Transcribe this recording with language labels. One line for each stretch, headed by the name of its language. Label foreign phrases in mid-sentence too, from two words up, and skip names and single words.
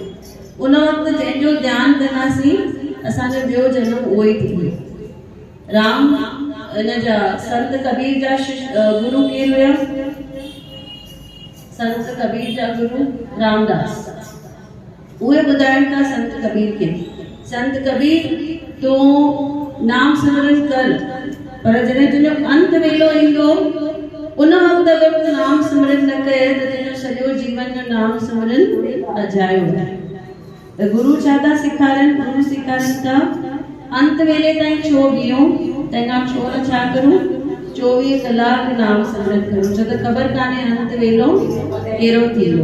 Sindhi: उन वक़्तु जंहिंजो ध्यानु कंदासीं असांजो ॿियो जनम उहो ई थींदो। राम इन जा संत कबीर जा गुरु केरु हुया? संत कबीर जा गुरु रामदास। उहे ॿुधाइनि था संत कबीर खे, संत कबीर तो नाम सिमरन कर, पर जॾहिं तुंहिंजो अंत वेलो ईंदो उन वक़्तु अगरि तूं नाम सिमरन न कये त तुंहिंजो सॼो जीवन जो नाम सिमरन अजायो आहे। त गुरु छाता सेखारनि, गुरु सेखारनि था अंत वेले ताईं छो बीहो, तंहिंखां छो न छा करूं 24 कलाक नाम सिमरन करूं, छो त ख़बर कान्हे अंत वेलो कहिड़ो थींदो।